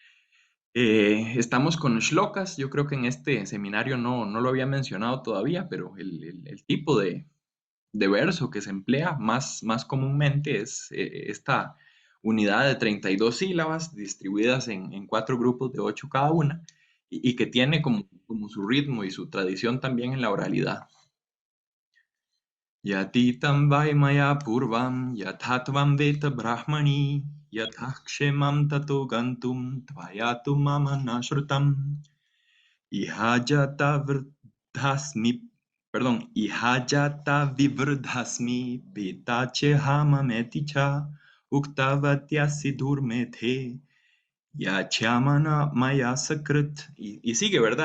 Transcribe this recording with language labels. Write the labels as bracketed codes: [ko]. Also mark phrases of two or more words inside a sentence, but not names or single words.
[es] Estamos con shlokas, yo creo que en este seminario no lo había mencionado todavía, pero el tipo de verso que se emplea más comúnmente es esta unidad de 32 sílabas distribuidas en 4 grupos de 8 cada una y que tiene como su ritmo y su tradición también en la oralidad. [sa] यतितं वैमय पूर्वं यथात्वं वेत ब्रह्मणि यथाक्षेमं ततो गन्तुं त्वयातु मम नाश्रुतम् इहजात वृधास्मि इहजात विवृधास्मि पिताचे हममेतिच उक्तवत्यसि दुर्मेथे याचमान मया सकृत् [es] y sigue, ¿verdad?